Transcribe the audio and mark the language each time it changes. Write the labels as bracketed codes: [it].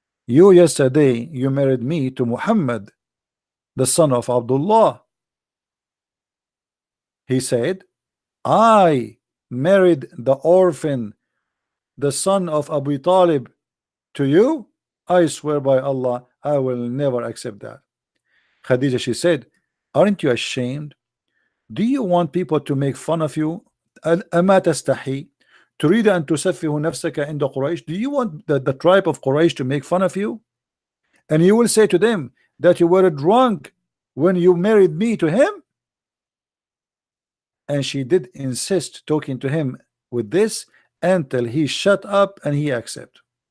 [en] You yesterday, you married me to Muhammad, the son of Abdullah." He said, "I married the orphan, the son of Abu Talib, to you? I swear by Allah, I will never accept that. Khadija, she said, aren't you ashamed? Do you want people to make fun of you? [ar] أما تستحي تريد أن تسفه نفسك عند قريش? [en] Do you want the tribe of Quraysh to make fun of you? And you will say to them that you were drunk when you married me to him? And she did insist talking to him with this until he shut up and he accept.